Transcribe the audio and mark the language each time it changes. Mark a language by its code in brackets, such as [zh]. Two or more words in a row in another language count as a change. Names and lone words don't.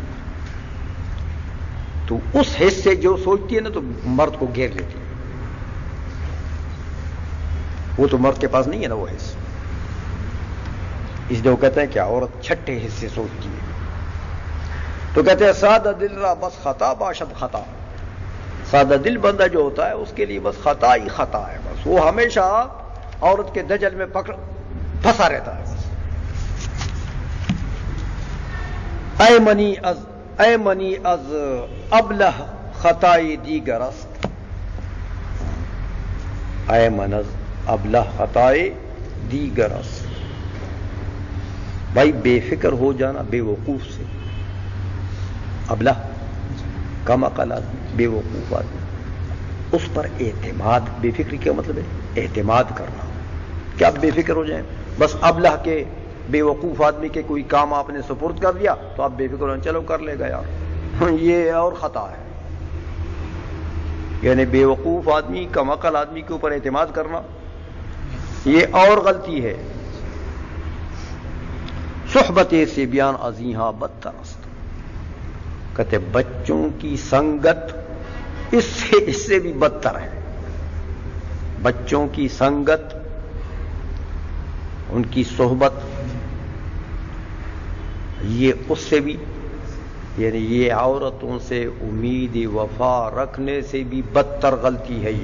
[ur] تو اس حصے جو سوچتی ہے نا تو مرد کو گھیر لیتی ہے، وہ تو مرد کے پاس نہیں ہے نا وہ حصہ. اس لیے وہ کہتے ہیں کہ عورت چھٹے حصے سوچتی ہے. تو کہتے ہیں [fa] سادہ دل را بس خطا باشد خطا، [ur] سادہ دل بندہ جو ہوتا ہے اس کے لیے بس خطا ہی خطا ہے. بس وہ ہمیشہ عورت کے دجل میں پھنسا رہتا ہے. [fa] اے منی از ابلہ خطائی دیگر است، اے من از ابلہ خطائی دیگر است. [ur] بھائی بے فکر ہو جانا بے وقوف سے. ابلہ کم عقل آدمی، بے وقوف آدمی، اس پر اعتماد. بے فکری کیا مطلب ہے؟ اعتماد کرنا، کہ آپ بے فکر ہو جائیں. بس ابلہ کے بے وقوف آدمی کے کوئی کام آپ نے سپرد کر دیا تو آپ بے فکر ہو، چلو کر لے گا یار. یہ اور خطا ہے. یعنی بیوقوف آدمی، کم عقل آدمی کے اوپر اعتماد کرنا یہ اور غلطی ہے. [fa] صحبت سے بیان ازیہاں بدتر است. [ur] کہتے بچوں کی سنگت اس سے بھی بدتر ہے. بچوں کی سنگت، ان کی صحبت، یہ اس سے بھی، یعنی یہ عورتوں سے امید وفا رکھنے سے بھی بدتر غلطی ہے.